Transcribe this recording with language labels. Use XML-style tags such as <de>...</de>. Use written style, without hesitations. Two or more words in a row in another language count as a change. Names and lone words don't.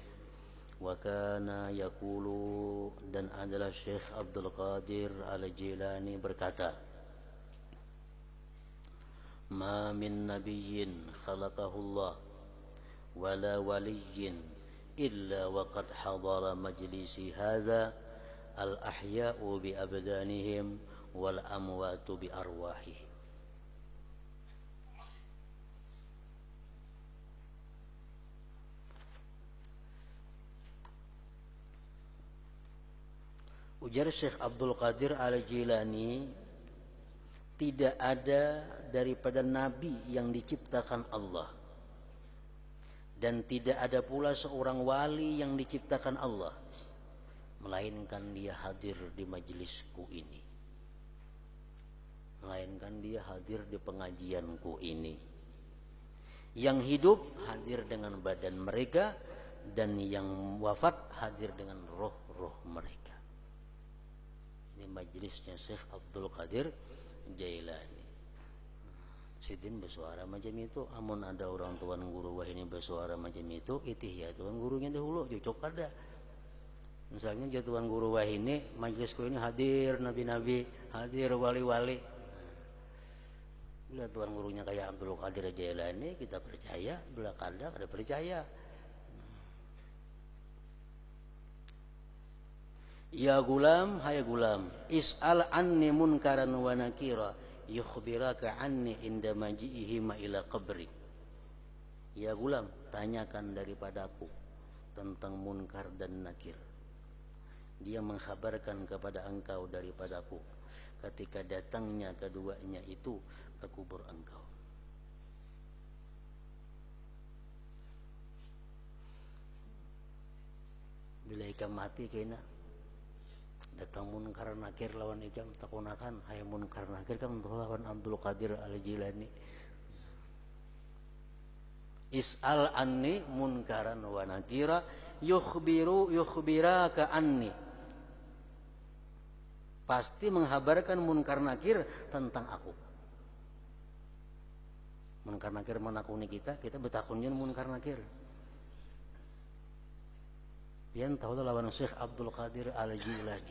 <ar>وكان يقول,</ar> <id>dan adalah Syekh Abdul Qadir Al-Jilani berkata,</id> <ar>ما من نبي خلقه الله ولا ولي إلا وقد حضر مجلسي هذا الأحياء بأبدانهم والأموات بأرواحهم.</ar> <id>Ujar Syekh Abdul Qadir Al-Jilani, tidak ada daripada nabi yang diciptakan Allah, dan tidak ada pula seorang wali yang diciptakan Allah, melainkan dia hadir di majelisku ini, melainkan dia hadir di pengajianku ini. Yang hidup hadir dengan badan mereka, dan yang wafat hadir dengan roh-roh mereka. Ini majelisnya Syekh Abdul Qadir Jailani.</id> <bjn>Sidin bersuara macam itu. Amun ada orang tuan guru wah ini bersuara macam itu, itih ya tuan gurunya dahulu cocok ada.</bjn> <id>Misalnya dia tuan guru wah ini, majelisku ini hadir nabi-nabi, hadir wali-wali. Bila tuan gurunya kayak Abdul Qadir Jailani, kita percaya.</id> <bjn>Bila kada percaya.</bjn> <ar>يا غلام، هاي غلام، اسأل عني منكرا ونكيرا يخبرك عني عند مجيئه ما إلى قبري. يا غلام,</ar> <id>tanyakan daripadaku tentang munkar dan nakir. Dia mengkhabarkan kepada engkau daripadaku ketika datangnya keduanya itu ke kubur engkau.</id> <bjn>Bila ikam mati kena datang munkar nakir lawan ikam takunakan, hai munkar nakir kan lawan Abdul Qadir Al-Jilani.</bjn> <ar>اسأل عني منكرا ونكيرا يخبرك عني.</ar> <id>Pasti menghabarkan munkar nakir tentang aku.</id> <bjn>Munkar nakir menakuni kita betakunnya munkar nakir. Pian tahu lawan Syekh Abdul Qadir Al-Jilani.</bjn>